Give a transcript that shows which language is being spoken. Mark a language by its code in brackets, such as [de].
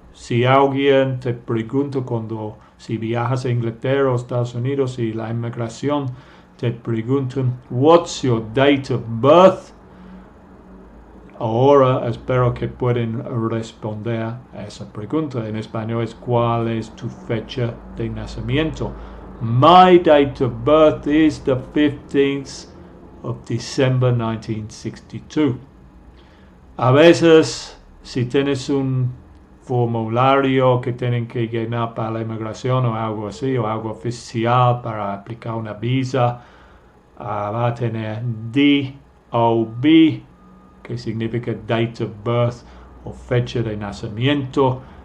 [es] Si alguien te pregunta si viajas a Inglaterra o Estados Unidos y la inmigración te preguntan [en] what's your date of birth, [es] ahora espero que puedan responder a esa pregunta. En español es ¿cuál es tu fecha de nacimiento? [en] My date of birth is the 15th of December 1962. [es] A veces, si tienes un formulario que tienen que llenar para la inmigración o algo así, o algo oficial para aplicar una visa, va a tener DOB, que significa [en] date of birth [es] o fecha de nacimiento.